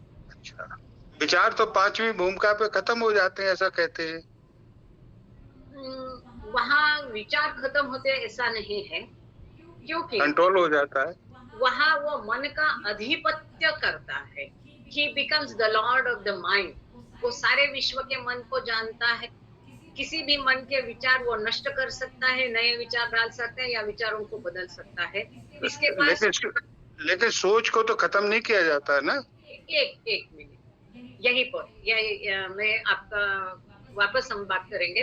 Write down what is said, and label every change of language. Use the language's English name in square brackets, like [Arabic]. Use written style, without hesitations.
[Hindi] अच्छा, विचार तो पांचवी भूमिका पे खत्म हो जाते हैं ऐसा कहते हैं। वहाँ विचार खत्म होते ऐसा नहीं है, क्योंकि कंट्रोल हो जाता है। वहाँ वो मन का अधिपत्य करता है। [English] He becomes the lord of the mind। [Hindi] वो सारे विश्व के मन को जानता है। किसी भी मन के विचार वो नष्ट कर सकता है, नए विचार डाल सकता है या विचारों को बदल सकता है। इसके पास लेकिन सोच को तो खत्म नहीं किया जाता है ना। एक मिनट, यहीं पर मैं आपका वापस हम बात करेंगे।